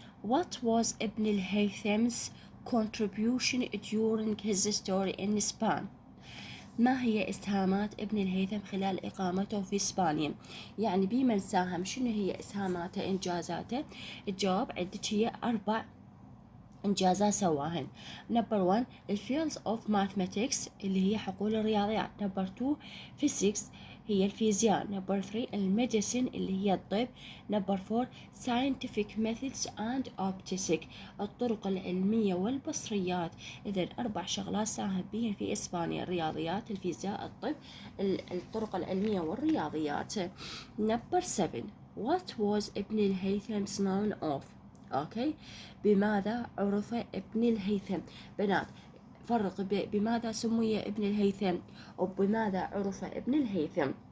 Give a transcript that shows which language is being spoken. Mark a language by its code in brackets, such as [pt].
[ar] What was ابن الهيثم's contribution during his story in Spain؟ ما هي إسهامات ابن الهيثم خلال إقامته في إسبانيا؟ يعني بمن ساهم، شنو هي إسهاماته، إنجازاته؟ الجواب عندك هي 4 إنجازات سواهن. Number 1 الفيلدز of mathematics اللي هي حقول الرياضيات. [en] Number 2 physics هي الفيزياء. [ar] Number 3 الميديسين اللي هي الطب. [en] Number 4 scientific methods and optics الطرق العلمية والبصريات. [ar] إذن 4 شغلات ساهم بها في إسبانيا: الرياضيات، الفيزياء، الطب، الطرق العلمية والرياضيات. Number 7 what was ابن الهيثم known of؟ أوكي، بماذا عرف ابن الهيثم؟ بنات فرق بماذا سمي ابن الهيثم وبماذا عرف ابن الهيثم.